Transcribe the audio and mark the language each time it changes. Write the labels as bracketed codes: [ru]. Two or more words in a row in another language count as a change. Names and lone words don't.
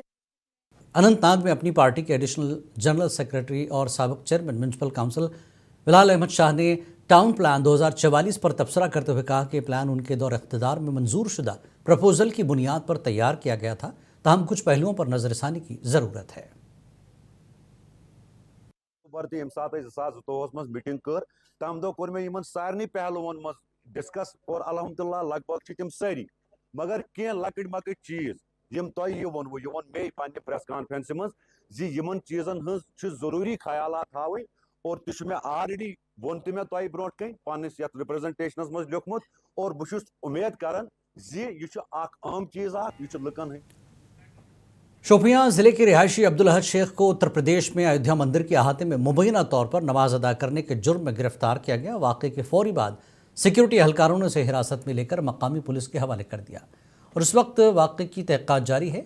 [ur] اننت ناگ میں اپنی پارٹی کے ایڈیشنل جنرل سیکریٹری اور سابق چیئرمین میونسپل کونسل بلال احمد شاہ نے ٹاؤن پلان 2044 پر تبصرہ کرتے ہوئے کہا کہ پلان ان کے دور اقتدار میں منظور شدہ پروپوزل کی بنیاد پر تیار کیا گیا تھا، تاہم کچھ پہلوؤں پر نظرثانی کی ضرورت ہے. [ks] मीटिंग कर तम दो कोर मे सारे पहलुओं मज डिस्कस और अल्हम्दुलिल्लाह लगभग तम सारी, मगर कह लकट मकट चीज यम तुम यह वोनवो यह वो मे पे [en] press conference [ks] मज यमन चीजन हज जरूरी ख्याल थवन और तुम मे ऑलरेडी वोन मे तुम ब्रो कन पन्नस यथ रिप्रेजेंटेशन मज लिखमुत और बहुत उम्मीद करान यह अहम चीज यह लुकन है। [ur] شوپیاں ضلعے کے رہائشی عبدالاحد شیخ کو اتر پردیش میں ایودھیا مندر کے احاطے میں مبینہ طور پر نماز ادا کرنے کے جرم میں گرفتار کیا گیا. واقعے کے فوری بعد سیکیورٹی اہلکاروں نے اسے حراست میں لے کر مقامی پولیس کے حوالے کر دیا اور اس وقت واقعے کی تحقیقات جاری ہے.